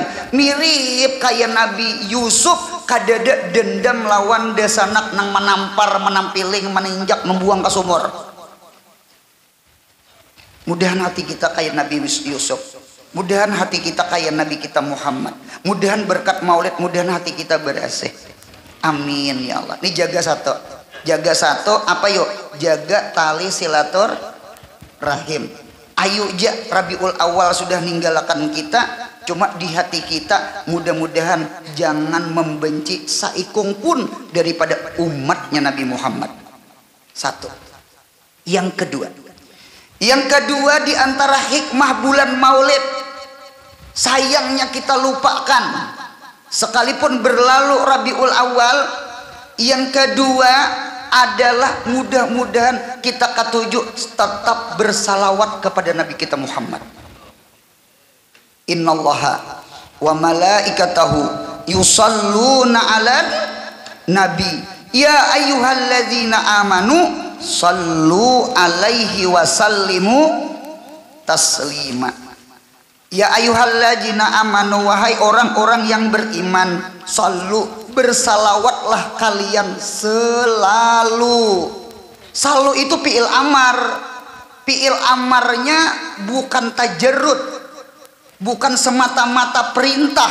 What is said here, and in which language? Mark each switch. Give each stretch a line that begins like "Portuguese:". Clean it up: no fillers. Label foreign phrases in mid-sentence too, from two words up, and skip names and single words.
Banjar: Mirip kayak Nabi Yusuf, kadada dendam lawan desanak nang menampar, menampiling, meninjak, membuang ke sumur. Mudahan hati kita kayak Nabi Yusuf. Mudahan hati kita kayak Nabi kita Muhammad. Mudahan berkat maulid, mudahan hati kita berasih.
Arabic: آمين يا الله.
Indonesian: Ini jaga satu. Jaga satu apa yuk? Jaga tali silaturahim.
Banjar: Ayo ja, Rabiul Awal sudah ninggalakan kita. Cuma di hati kita mudah-mudahan jangan membenci saikung pun daripada umatnya Nabi Muhammad.
Indonesian: Satu. Yang kedua di antara hikmah bulan Maulid, sayangnya kita lupakan. Sekalipun berlalu Rabiul Awal, yang kedua adalah mudah-mudahan kita ketujuh tetap bersalawat kepada Nabi kita Muhammad.
Arabic: إن الله وملائكته يصلون على النبي يا أيها الذين آمنوا صلوا عليه وسلموا تسليما. يا أيها الذين آمنوا,
Indonesian: wahai orang-orang yang beriman, sallu, bersalawatlah kalian selalu. Selalu itu
Arabic: فعل أمر.
Indonesian: Fi'il amarnya bukan tajarrud, bukan semata-mata perintah.